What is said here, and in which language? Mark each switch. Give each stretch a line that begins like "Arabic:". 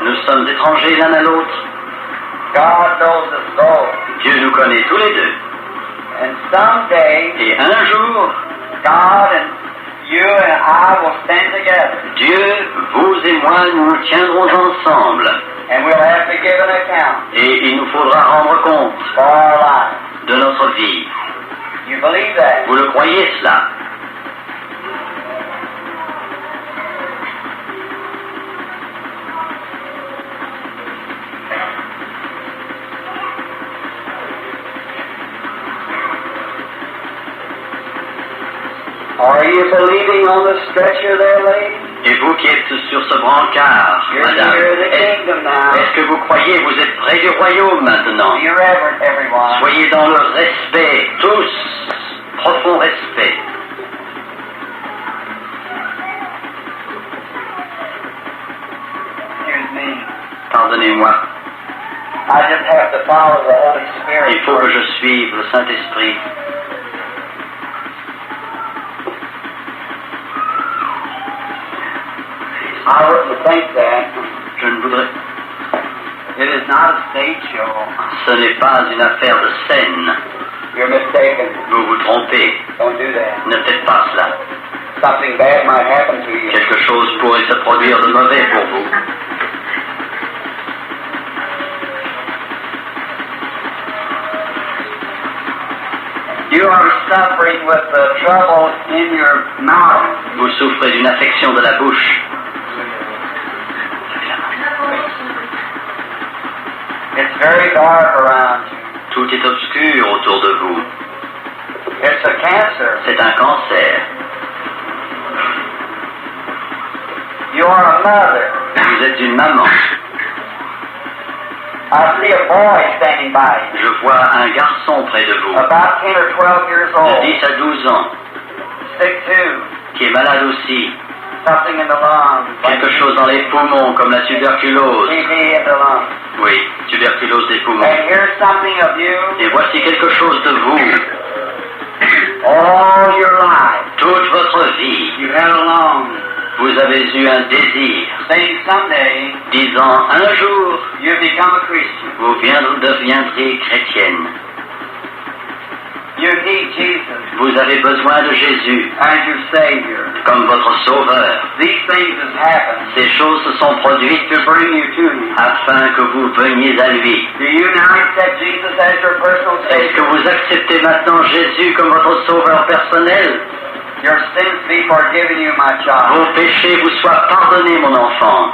French: Nous sommes étrangers l'un à l'autre.
English: God knows us both.
French: Dieu nous connaît tous les deux.
English: And someday,
French: Et un jour,
English: God and you and I will stand together.
French: Dieu, vous et moi, nous nous tiendrons ensemble.
English: And we'll have to give an account
French: Et il nous faudra rendre compte
English: for our life.
French: de notre vie.
English: You believe that?
French: Vous le croyez cela?
English: Are you believing on the stretcher there, lady?
French: Et vous qui êtes sur ce brancard,
English: You're
French: madame,
English: near the kingdom now.
French: est-ce que vous croyez, vous êtes près du royaume maintenant?
English: Be reverent, everyone.
French: Soyez dans le respect, tous, profond respect.
English: Excuse me.
French: Pardonnez-moi,
English: I just have to follow the Holy Spirit.
French: il faut que je suive le Saint-Esprit.
English: I wouldn't think that.
French: Je ne voudrais...
English: It is not a stage show.
French: Ce n'est pas une affaire de scène.
English: You're mistaken.
French: Vous vous trompez.
English: Don't do that.
French: Ne faites pas cela.
English: Something bad might happen to you.
French: Quelque chose pourrait se produire de mauvais pour vous.
English: You are suffering with the trouble in your mouth.
French: Vous souffrez d'une affection de la bouche.
English: It's very dark around you.
French: Tout est obscur autour de vous.
English: It's a cancer.
French: C'est un cancer.
English: You are a mother.
French: Vous êtes une maman.
English: I see a boy standing by you.
French: Je vois un garçon près de vous,
English: About 10 or 12 years
French: de
English: old.
French: 10 à 12 ans,
English: Sick too.
French: qui est malade aussi.
English: Something in the lungs.
French: Quelque chose dans les poumons, comme la tuberculose.
English: TB in the lungs.
French: Oui, tuberculose des poumons.
English: And here's something of you
French: Et voici quelque chose de vous.
English: all your life.
French: Toute votre vie,
English: You had a long
French: vous avez eu un désir,
English: saying someday
French: disant un jour,
English: you become a Christian.
French: vous deviendrez chrétienne.
English: You need Jesus
French: Vous avez besoin de Jésus
English: as your Savior.
French: comme votre sauveur.
English: These things have happened
French: Ces choses se sont produites
English: to bring you to Him.
French: afin que vous veniez à lui.
English: Do you now accept Jesus as your personal
French: Est-ce que
English: Savior?
French: vous acceptez maintenant Jésus comme votre sauveur personnel?
English: Your sins be forgiven you, my child.
French: Vos péchés vous soient pardonnés, mon enfant.